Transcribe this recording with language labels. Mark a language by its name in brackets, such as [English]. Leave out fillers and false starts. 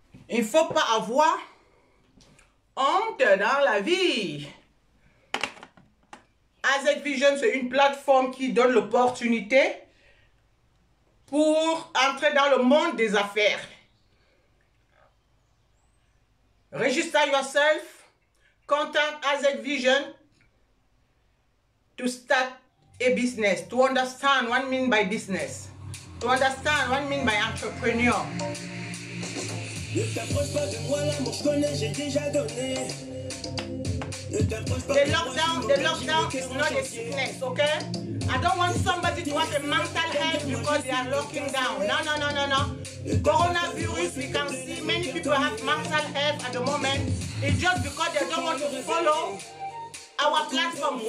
[French] Il ne faut pas avoir honte dans la vie. Azek Vision, c'est une plateforme qui donne l'opportunité pour entrer dans le monde des affaires. [English] Register yourself, contact Azek Vision to start a business, to understand what I mean by business, to understand what I mean by entrepreneur. [French] Ne t'approche pas de moi, l'amour je connais, j'ai déjà donné. Ne t'approche pas [English] The lockdown is not a sickness, okay? I don't want somebody to have a mental health because they are locking down. No, no, no, no, no. Coronavirus, we can see many people have mental health at the moment. It's just because they don't want to follow our platform.